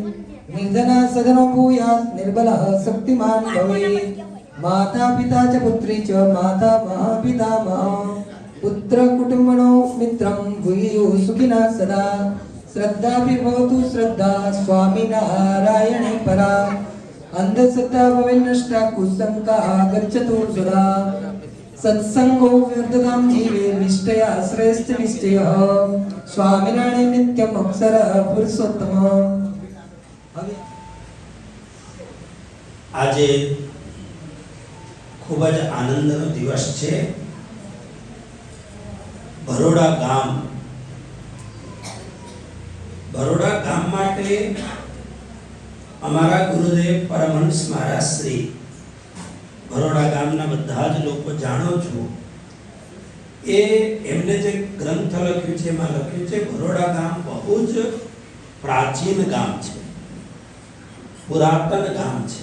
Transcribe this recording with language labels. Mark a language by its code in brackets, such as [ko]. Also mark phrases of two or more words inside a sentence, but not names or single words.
[sa] निर्धनः सधनो भूयात् निर्बलः शक्तिमान् भवेत् माता पिता च पुत्री च माता पितामहः पुत्र कुटुम्बनो मित्रं भूयुः सुखिनः सदा श्रद्धापि भवतु श्रद्धा स्वामिनारायणे परा अंधश्रद्धा भवेन्नष्टा कुसंगः गच्छतु सदा सत्संगो व्यर्थतां जीवे निष्ठया श्रेष्ठ निश्चयः स्वामिनारायण नित्यम् अक्षरः पुरुषोत्तम। [gu] આજે ખૂબ જ આનંદનો દિવસ છે। બરોડા ગામ માટે અમારા ગુરુદેવ પરમહંસ મહારાજ શ્રી બરોડા ગામના બધા જ લોકો જાણો છો એ એમને જે ગ્રંથ લખ્યું છે એમાં લખ્યું છે બરોડા ગામ બહુ જ પ્રાચીન ગામ છે, પુરાતન ગામ છે।